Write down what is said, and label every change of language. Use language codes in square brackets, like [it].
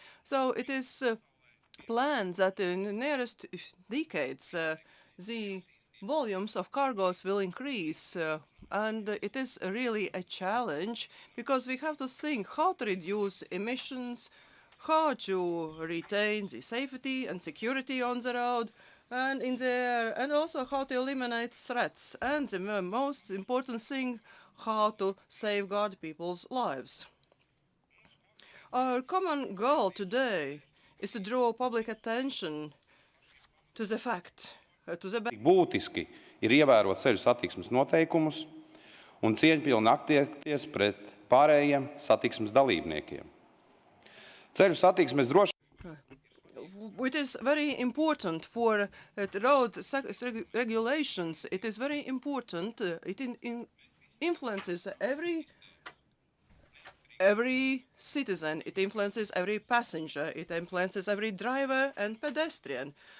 [en] So it is planned that in the nearest decades the volumes of cargoes will increase, and it is really a challenge because we have to think how to reduce emissions, how to retain the safety and security on the road and in the air, and also how to eliminate threats, and the most important thing, how to safeguard people's lives. Our common goal today is to draw public attention to the fact, [lv] Būtiski ir ievērot ceļu satiksmes noteikumus un cieņpilni attiekties pret pārējiem satiksmes dalībniekiem. Ceļu satiksmes [en] It is very important for road regulations. It is very important. It influences every citizen. It influences every passenger. It influences every driver and pedestrian.